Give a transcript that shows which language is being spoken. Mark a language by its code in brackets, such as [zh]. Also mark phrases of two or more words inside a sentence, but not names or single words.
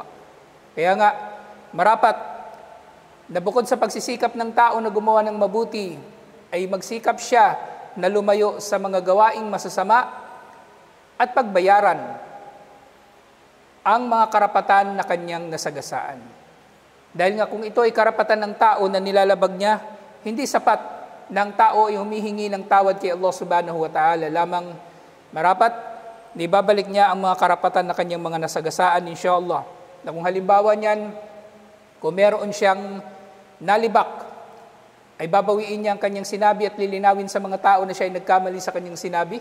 [tl] Kaya nga, marapat na bukod sa pagsisikap ng tao na gumawa ng mabuti, ay magsikap siya na lumayo sa mga gawaing masasama at pagbayaran ang mga karapatan na kanyang nasagasaan. Dahil nga kung ito ay karapatan ng tao na nilalabag niya, hindi sapat na ang tao ay humihingi ng tawad kay Allah [ar] سبحانه وتعالى. [tl] Lamang marapat na ibabalik niya ang mga karapatan na kanyang mga nasagasaan, inshallah. Na kung halimbawa niyan, kung meron siyang nalibak, ay babawiin niya ang kanyang sinabi at lilinawin sa mga tao na siya ay nagkamali sa kanyang sinabi.